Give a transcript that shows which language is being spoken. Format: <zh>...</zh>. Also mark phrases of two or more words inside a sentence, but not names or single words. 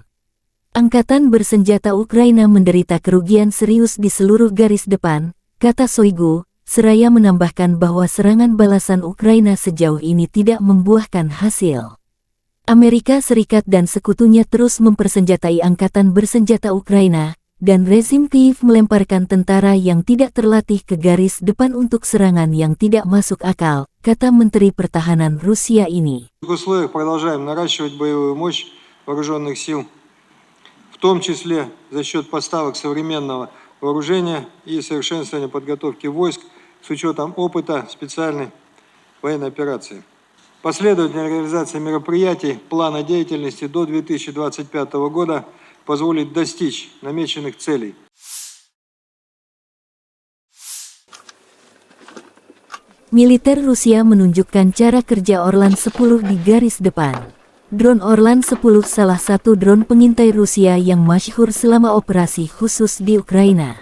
<id>Angkatan bersenjata Ukraina menderita kerugian serius di seluruh garis depan, kata Shoigu, seraya menambahkan bahwa serangan balasan Ukraina sejauh ini tidak membuahkan hasil. Amerika Serikat dan sekutunya terus mempersenjatai angkatan bersenjata Ukraina, dan rezim Kiev melemparkan tentara yang tidak terlatih ke garis depan untuk serangan yang tidak masuk akal, kata Menteri Pertahanan Rusia ini.</id> <ru>В условиях продолжаем наращивать боевую мощь вооруженных сил, в том числе за счет поставок современного вооружения и совершенствования подготовки войск с учетом опыта специальной военной операции. Последовательная реализация мероприятий плана деятельности до 2025 года позволит достичь намеченных целей.</ru> <id>Militer Rusia menunjukkan cara kerja Orlan 10 di garis depan. Drone Orlan 10 salah satu drone pengintai Rusia yang masyhur selama operasi khusus di Ukraina.</id>